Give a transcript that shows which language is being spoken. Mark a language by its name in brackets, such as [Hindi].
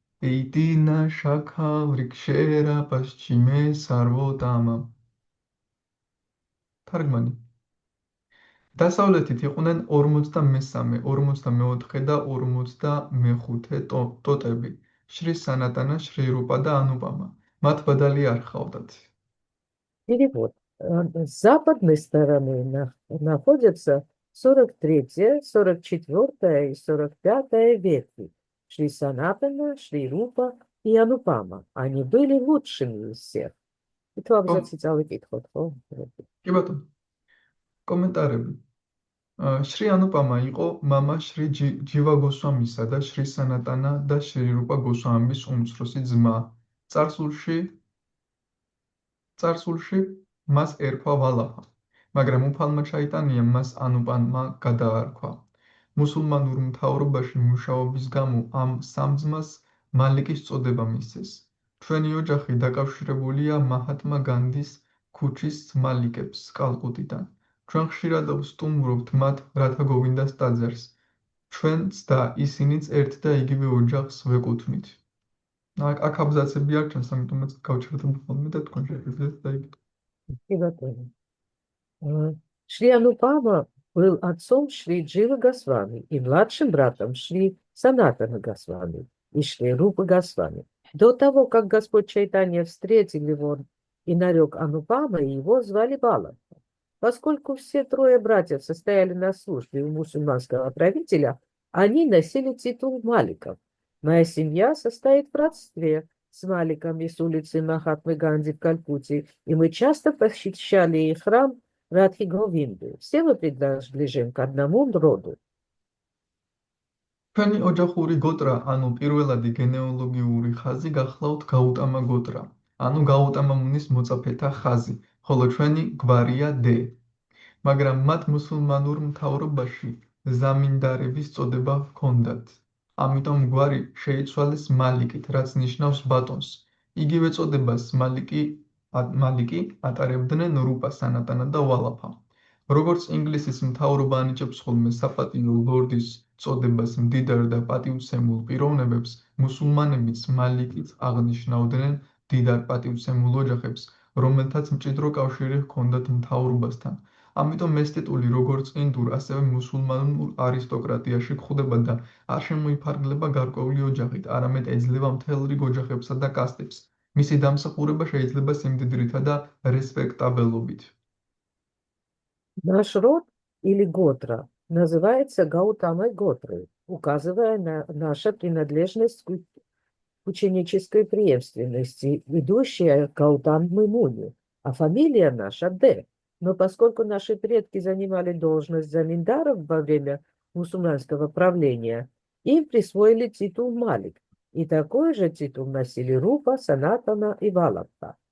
[Bangla] Эйдина шака врикшера пасчиме сарвотама. [Georgian] თარგმანი. დასავლეთით იყვნენ 53, 44 და 55 ტოტები. შრი სანატანა, შრი რუპა და ანუპამა. მათ ბადალი არ ჰყავდათ. [Russian] Перевод. С западной стороны находятся 43-я, 44-я и 45-я ветви. Шри Санатана, Шри Рупа и Анупама. Они были лучшими из всех. И то абзац [Georgian] წავიკითხოთ, ხო? კი ბატონო. კომენტარები. შრი ანუპამა იყო მამა შრი ჯივა გოსვამისა და შრი სანატანა და შრი რუპა გოსვამის უმცროსი ძმა. წარსულში მას ერქვა ვალაფა, მაგრამ უფალმა ჩაიტანიამ მას ანუპამა გადაარქვა. მუსულმანურ მთავრობაში მუშაობის გამო ამ სამ ძმას მალიკის წოდება მისცეს. ჩვენი ოჯახი დაკავშირებულია მაჰატმა განდის ქუჩის მალიკებს კალკუტიდან. ჩვენ ხშირად ვსტუმრობთ მათ, რათა გოვინდას ტაძარს. ჩვენც და ისინიც ერთ და იგივე ოჯახს ვეკუთვნით. აქ აბზაცები არ ჩანს, ამიტომაც გავჩერდებ ხოლმე და თქვენ შეგვიძლიათ დაიგეთ. [Russian] Шри Анупама был отцом Шри Дживы Госвами и младшим братом Шри Санатана Госвами и Шри Рупы Госвами. До того, как Господь Чайтанья встретил его и нарек Анупама, его звали Бала. Поскольку все трое братьев состояли на службе у мусульманского правителя, они носили титул Маликов. Моя семья состоит в родстве с Маликами с улицы Махатмы Ганди в Калькутте, и мы часто посещали их храм Радхи Говинды. Все мы принадлежим к одному роду. [Georgian] ჩვენი ოჯახური გოტრა, ანუ პირველადი გენეალოგიური ხაზი გახლავთ გაუტამა გოტრა, ანუ გაუტამა მუნის მოწაფეთა ხაზი, ხოლო ჩვენი გვარია დე. მაგრამ მათ მუსულმანურ მთავრობაში ზამინდარების წოდება ჰქონდათ. ამიტომ გვარი შეიცვალეს მალიკით, რაც ნიშნავს ბატონს. იგივე წოდებას მალიკი ატარებდნენ რუპა, სანატანა და ვალაფა. როგორც ინგლისის მთავრობა ანიჭებს ხოლმე საპატიო ლორდის წოდებას მდიდარ და პატივცემულ პიროვნებებს, მუსულმანებიც მალიკით აღნიშნავდნენ მდიდარ პატივცემულ ოჯახებს, რომელთაც მჭიდრო კავშირი ჰქონდათ მთავრობასთან. ამიტომ ეს ტიტული როგორც ინდურ, ასევე მუსულმანურ არისტოკრატიაში გვხვდება და არ შემოიფარგლება გარკვეული ოჯახით, არამედ ეძლევა მთელ რიგ ოჯახებსა და კასტებს. მისი დამსახურება შეიძლება სიმდიდრითა და რესპექტაბელობით. [Russian] Наш род или Готра называется Гаутамой Готрой, указывая на нашу принадлежность к ученической преемственности, ведущая к Гаутамы Муни, а фамилия наша Д. Но поскольку наши предки занимали должность заминдаров во время мусульманского правления, им присвоили титул Малик, и такой же титул носили Рупа, Санатана и Валапта.